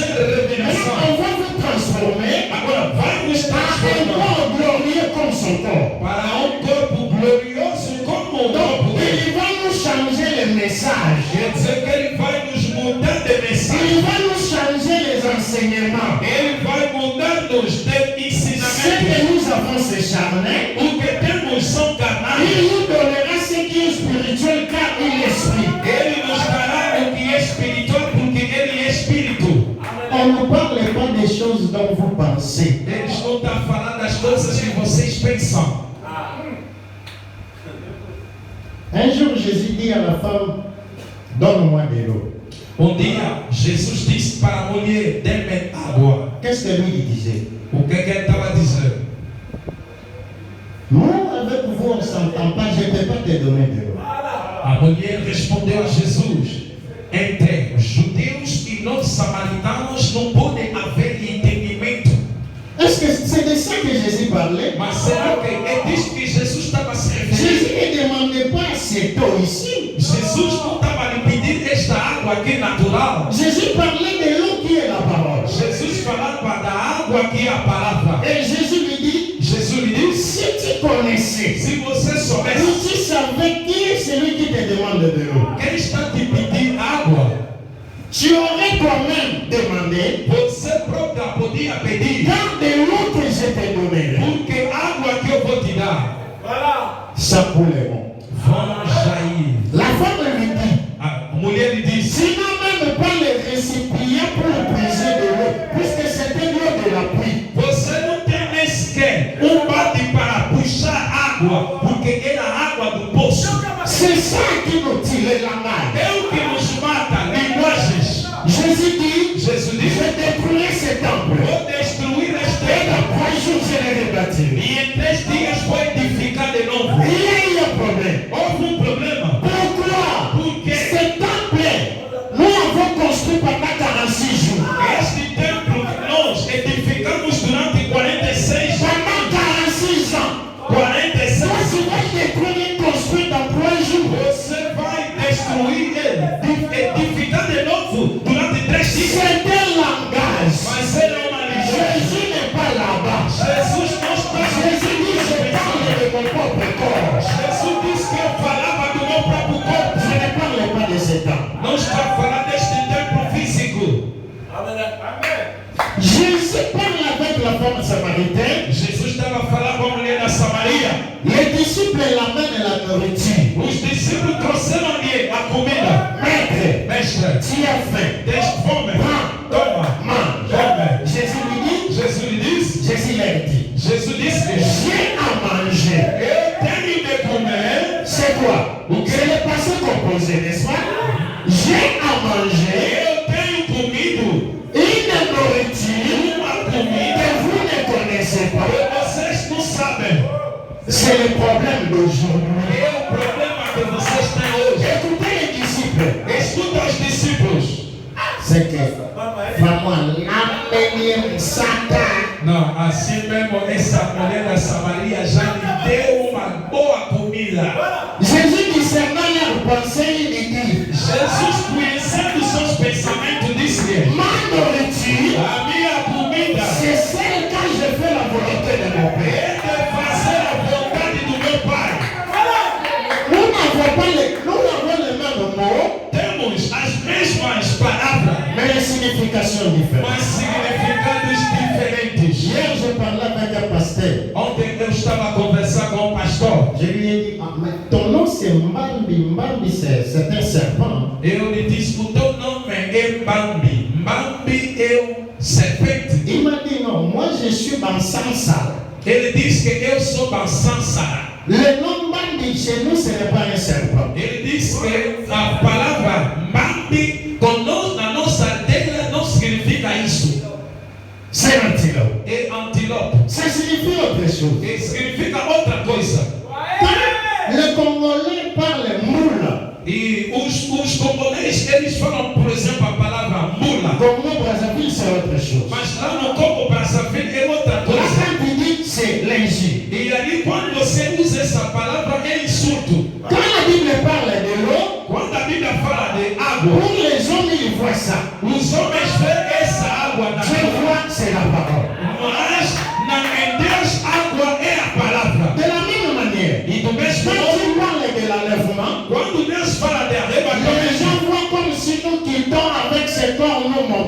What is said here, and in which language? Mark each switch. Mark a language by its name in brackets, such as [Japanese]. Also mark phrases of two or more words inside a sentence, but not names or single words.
[French] Alors, [Portuguese] revelação. [French] on va vous transformer [Portuguese] Agora vai nos [French] à un [Portuguese] transformar [French] corps glorieux comme son corps. [Portuguese] para um corpo glorioso como o corpo [French] Donc, [Portuguese] dele. [French] il va nous changer le message. [Portuguese] Quer dizer que ele vai nos mudar de [French] Il [Portuguese] mensagem. [French] Il va nous changer les enseignements. [Portuguese] Ele vai mudar-nos de [French] Ce que [Portuguese] ensinamento. [French] nous avons, c'est charnel. [Portuguese] O que temos são [French] Il [Portuguese] carnais. [French] nous donnera ce qui est spirituel car il est esprit. [Portuguese] Ele nos dará o que é espiritual porque ele é espírito. [French] On ne parle pas des choses dont vous pensez. [Portuguese] Eles não estão falando das coisas que vocês pensam. [French] Un jour, Jésus dit à la femme, donne-moi de l'eau. [Portuguese] Dia, Jesus disse para a mulher, dê-me água. [French] Qu'est-ce que lui il disait? [Portuguese] O que ele estava dizendo? [French] Moi, avec vous, on ne s'entend pas, je ne peux pas te donner de l'eau. [Portuguese] A mulher respondeu a Jesus, entre os judeus e nós samaritanos não pode haver entendimento. [French] Est-ce que c'est de ça que Jésus parlait? [Portuguese] Mas será que é disso que Jesus estava se [French] Jésus [Portuguese] referindo? [French] ne demandait pas cette eau ici. [Portuguese] Jesus não estava lhe pedindo esta água aqui natural. [French] Jésus parlait de l'eau qui est la parole. [Portuguese] Jesus falava da água que é a palavra. [French] Et Jésus lui dit, [Portuguese] Jesus lhe disse, [French] si tu connaissais, [Portuguese] se você soubesse [French] si tu savais qui est celui qui te demande de l'eau, [Portuguese] quem está te pedindo água, [French] tu aurais toi-même demandé, [Portuguese] você própria podia pedir, [French] car de l'eau que je te donnerai, [Portuguese] porque a água que eu vou te dar [French] ça couleront. [Portuguese] vão jair. [French] La femme lui dit, [Portuguese] A mulher lhe disse, [French] sinon même pas les récipients pour puiser de l'eau, puisque c'était l'eau de la pluie. [Portuguese] você não tem nem sequer bate para puxar água, porque era a água do poço. [French] C'est ça qui nous tire la main. [Portuguese] É o que nos mata, linguagens. [French] Jésus dit, [Portuguese] Jesus [French] je [Portuguese] disse, [French] détruirai ce temple. [Portuguese] vou destruir [French] Et [Portuguese] este [French] dans 3 jours, je le rebâtirai. [Portuguese] e em 3 dias vou edificar de novo. [French] Il y a eu un problème. [Portuguese] Houve problema. [French] Pourquoi? [Portuguese] Porque [French] Ce temple, nous avons construit pendant 46 jours. [Portuguese] este templo que nós edificamos durante 46 [French] Pendant 46 ans. [Portuguese] 46 [French] Toi, tu vas détruire et construire dans 3 jours. [Portuguese] você vai destruir ele, edificar de novo durante 3 dias. [French] C'est un langage. [Portuguese] Mas ele é uma linguagem. [French] Jésus n'est pas là-bas. [Portuguese] Jesus não está. [French] Jésus dit, je parle de mon propre corps. [Portuguese] Jesus disse que eu falava do meu próprio corpo. [French] Je ne parle pas de ce temps. [Portuguese] Não está falando deste templo físico. [French] Jésus parle avec la femme samaritaine. [Portuguese] Jesus estava falando com a mulher da Samaria. [French] Les disciples l'amènent la nourriture. [Portuguese] Os discípulos trouxeram-lhe a comida. [French] Maître, [Portuguese] Mestre, [French] tu as faim. [Portuguese] tens fome? Toma, [French] Mange. [Portuguese] come. [French] Jésus lui dit, [Portuguese] Jesus lhe disse. [French] Jésus leur dit, [Portuguese] Jesus disse que [French] j'ai à manger. [Portuguese] eu tenho de comer. [French] C'est quoi? C'est le passé composé, n'est-ce pas? J'ai à manger [Portuguese] Eu tenho comido [French] une nourriture [Portuguese] uma comida [French] que vous ne connaissez pas. [Portuguese] que vocês não sabem. [French] C'est le problème d'aujourd'hui. [Portuguese] É o problema que vocês têm hoje. [French] Écoutez les disciples. [Portuguese] Escuta os discípulos. [French] C'est que, vraiment, l'amener sac. [Portuguese] Não, assim mesmo essa mulher da Samaria já lhe deu uma boa comida. [French] Jésus discernant leurs pensées, il dit, [Portuguese] Jesus, conhecendo seus pensamentos, disse-lhe: [French] ma nourriture, [Portuguese] a minha comida [French] c'est celle quand je fais la volonté de mon Père. [Portuguese] é de fazer a vontade do meu Pai. [French] Nous avons les mêmes mots, [Portuguese] Temos as mesmas palavras, [French] mais les significations différentes. [Portuguese] mas significados diferentes. [French] Hier, je parlais avec un pasteur. [Portuguese] Ontem eu estava a conversar com um pastor. [French] Je lui ai dit, ah, mais ton nom c'est Mbambi. Mbambi, c'est un serpent. [Portuguese] Eu lhe disse: o teu nome é Mbambi. Mbambi é o serpente. [French] Il m'a dit, non, moi je suis Bansansara. [Portuguese] Ele disse que eu sou Bansansara. [French] Le nom Mbambi chez nous, ce n'est pas un serpent. [Portuguese] Ele disse que a palavra Mbambi conosco, na nossa aldeia não significa isso. [French] C'est l'antilope. [Portuguese] É antílope. [French] Ça signifie autre chose. [Portuguese] Que significa outra coisa. [French] Quand les Congolais parlent moula, [Portuguese] E os congolês, eles falam, por exemplo, a palavra mula. [French] Congo Brazzaville, c'est autre chose. [Portuguese] Mas lá no Congo Brazzaville é outra [French] Là, [Portuguese] coisa. [French] quand tu dis, c'est l'injure. [Portuguese] E ali, quando você usa essa palavra, é insulto. [French] Quand la Bible parle de l'eau, [Portuguese] Quando a Bíblia fala de água, [French] pour les hommes, ils voient ça. [Portuguese] os homens veem essa água na [French] Dieu [Portuguese] água. [French] voit, c'est la parole. [Portuguese] Mas em Deus, água é a palavra. [French] De la même manière, [Portuguese] E do mesmo [French] quand [Portuguese] modo, [French] tu parles de l'enlèvement, [Portuguese] quando Deus fala de [French] les [Portuguese] arrebatamento, [French] gens voient comme si nous quittons avec ce corps, nous